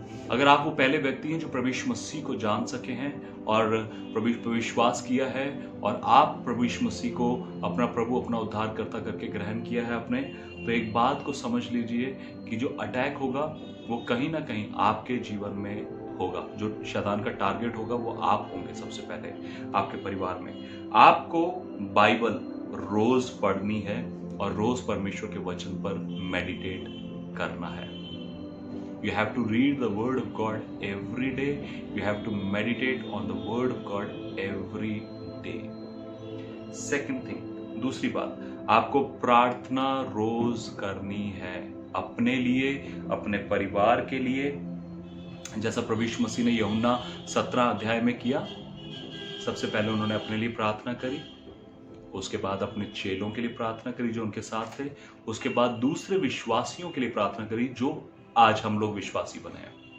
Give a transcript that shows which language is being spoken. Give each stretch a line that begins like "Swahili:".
Hindi: अगर आप वो पहले व्यक्ति हैं जो प्रभु यीशु मसीह को जान सके हैं और प्रभु पर विश्वास किया है और आप प्रभु यीशु मसीह को अपना प्रभु, अपना उद्धारकर्ता करके ग्रहण किया है अपने, तो एक बात को समझ लीजिए कि जो अटैक होगा वो कहीं ना कहीं आपके जीवन में होगा। जो शैतान का टारगेट होगा वो आप होंगे सबसे पहले, आपके परिवार में। आपको बाइबल रोज पढ़नी है और रोज परमेश्वर के वचन पर मेडिटेट करना है।
English: You have to read the word of God every day. You have to meditate on the word of God every day. Second thing,
Hindi: दूसरी बात, आपको प्रार्थना रोज करनी है, अपने लिए, अपने परिवार के लिए, जैसा प्रभु यीशु मसीह ने यूहन्ना 17 अध्याय में किया। सबसे पहले उन्होंने अपने लिए प्रार्थना करी, उसके बाद अपने चेलों के लिए प्रार्थना करी जो उनके साथ थे, उसके बाद दूसरे विश्वासियों के लिए प्रार्थना करी जो आज हम लोग विश्वासी बने हैं।